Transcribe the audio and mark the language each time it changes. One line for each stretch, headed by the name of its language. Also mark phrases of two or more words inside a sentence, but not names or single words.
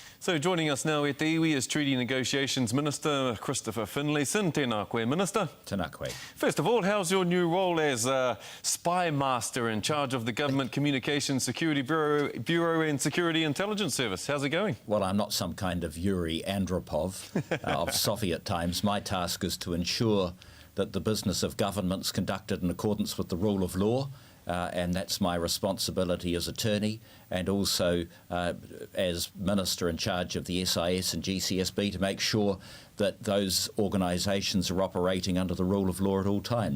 English: So joining us now at the iwi is Treaty Negotiations Minister Chris Finlayson.
Māori: Tēnā koe, Minister. Tēnā koe.
English: First of all, how's your new role as spy master in charge of the Government Communications Security Bureau and Security Intelligence Service? How's it going? Well, I'm not some kind of Yuri Andropov of Soviet times. My task is to ensure that the business of government's conducted in accordance with the rule of law, and that's my responsibility as attorney and also as minister in charge of the SIS and GCSB to make sure that those organisations are operating under the rule of law at all times.